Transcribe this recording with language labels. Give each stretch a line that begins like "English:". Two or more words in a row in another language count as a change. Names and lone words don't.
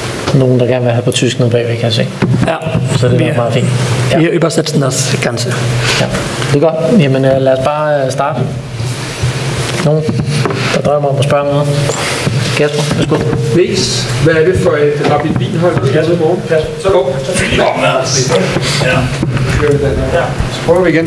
Danish: nogen, der gerne vil have på tysk nede bagved, kan jeg se. Ja, så det er meget fint.
German: Ja. Vi übersetzen das Ganze.
Danish: Ja, det er godt. Jamen lad os bare starte. Nogen, der drømmer om at spørge noget? Kasper, værsgo. Niels, hvad er det for et Rapid Wien-hold, vi skal i morgen? Så gå. Så prøver vi igen.